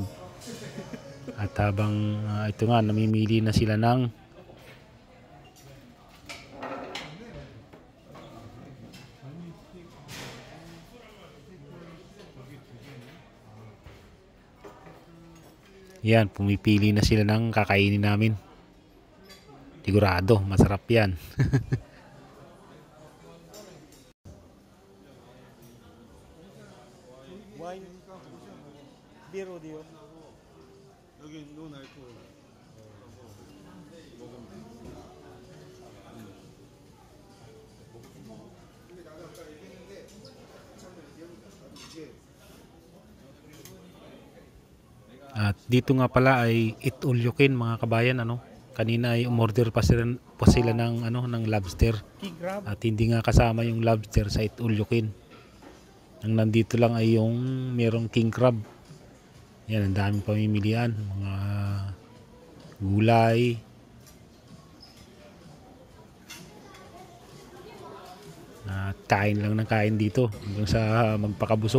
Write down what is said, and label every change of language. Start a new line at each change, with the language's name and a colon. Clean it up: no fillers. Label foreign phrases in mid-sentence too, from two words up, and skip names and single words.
Filipino: At habang ito nga, namimili na sila ng yan, pumipili na sila ng kakainin namin. Sigurado, masarap yan.
Korean: 와인 비эр 어디요? 여기
English: no alcohol
Korean: 먹으면
Filipino: At dito nga pala ay
English: eat all you can
Filipino: mga kabayan, kanina ay umorder pa sila ng ng lobster. At hindi nga kasama yung lobster sa
English: eat all you can.
Filipino: Ang nandito lang ay yung merong
English: king crab.
Filipino: Yan, ang daming pamimilian, mga gulay. At kain lang ng kain dito hanggang sa magpakabusog.